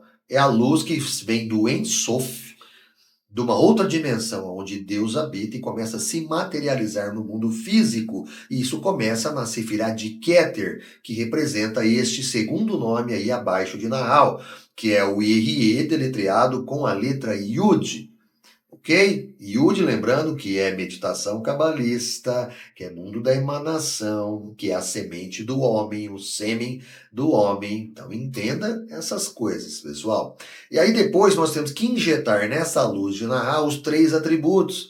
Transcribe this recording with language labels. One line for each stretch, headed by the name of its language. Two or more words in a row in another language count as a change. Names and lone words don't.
Portuguese: É a luz que vem do Ein Sof, de uma outra dimensão onde Deus habita e começa a se materializar no mundo físico. E isso começa na Sefirah de Keter, que representa este segundo nome aí abaixo de Nahal, que é o Yehiye, deletreado com a letra Yud. Ok? Yud, lembrando que é meditação cabalista, que é mundo da emanação, que é a semente do homem, o sêmen do homem. Então entenda essas coisas, pessoal. E aí depois nós temos que injetar nessa luz de Nahá os 3 atributos.